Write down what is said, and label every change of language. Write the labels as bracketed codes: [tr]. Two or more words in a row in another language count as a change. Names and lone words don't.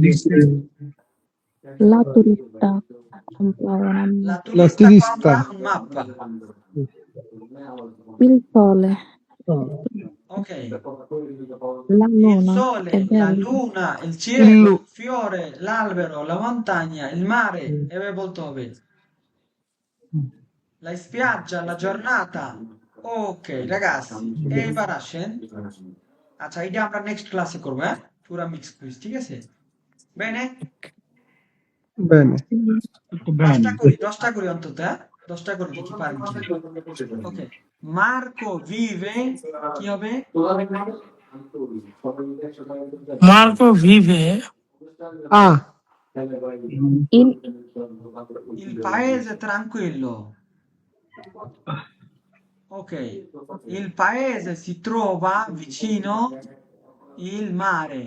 [it] La turista compra una La La turista turista. compra un mappa. il sole, Ok, la il luna sole, è la bella, luna, il cielo, il fiore, l'albero, la montagna, il mare, [bn] এভাবে বলতে হবে। [it] La spiaggia, la giornata. Ok, ragazzi, [bn] এইবার আসেন। আচ্ছা, এটা আমরা নেক্সট ক্লাসে করবো, হ্যাঁ? পুরা মিক্স কুইজ, ঠিক আছে? [it] Bene? Bene. [bn] দশটা করি অন্তত, হ্যাঁ? 10টা করে দেখি পারেন কি। ওকে, Marco vive কি হবে? [it] Marco vive Ah, Il paese tranquillo. Ok, il paese si trova vicino il mare.